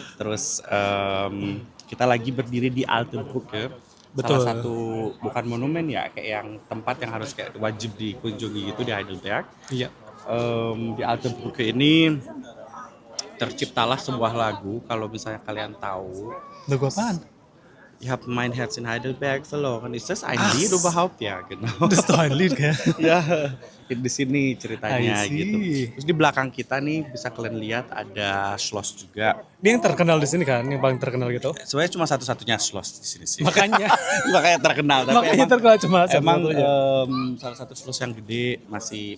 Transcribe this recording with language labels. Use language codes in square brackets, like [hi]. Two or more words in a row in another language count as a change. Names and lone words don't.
[id] Terus kita lagi berdiri di Alte Brücke. Betul. Salah satu bukan monumen ya, kayak yang tempat yang harus kayak wajib dikunjungi gitu di Heidelberg. Iya. Di Alte Brücke ini terciptalah sebuah lagu, kalau misalnya kalian tahu. Lagu apaan? [de] Ich habe mein Herz in Heidelberg verloren. Ist das ein Lied überhaupt? Ja, genau. Das ist doch ein Lied, gell? Ja, [id] di sini ceritanya [en] I see. [id] gitu. Terus di belakang kita nih bisa kalian lihat ada Schloss juga. Dia yang terkenal di sini kan, yang paling terkenal gitu. Sebenarnya cuma satu-satunya Schloss di sini sih. Makanya Makanya terkenal. Tapi makanya emang, terkenal cuma emang satu-satunya. salah satu Schloss yang gede masih